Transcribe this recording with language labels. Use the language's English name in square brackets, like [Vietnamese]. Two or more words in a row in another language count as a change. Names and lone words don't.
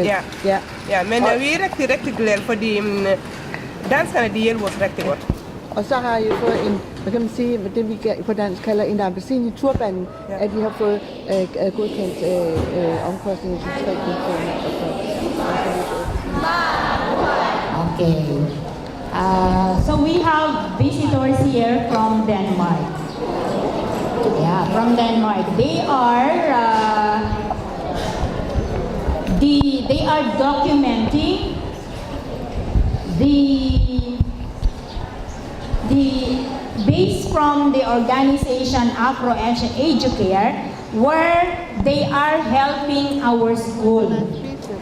[Danish] Ja, men vi er rigtig glade, fordi danskerne de hjælper os rigtig godt. Og så har I fået en, hvad kan man sige, det vi på dansk kalder en appelsin i turbanen, at vi har fået godkendt omkostninger til 3 millioner. Okay. [English] So we have visitors here from Denmark. Yeah, from Denmark. They are documenting the based from the organization Afro-Asia Educare, where they are helping our school.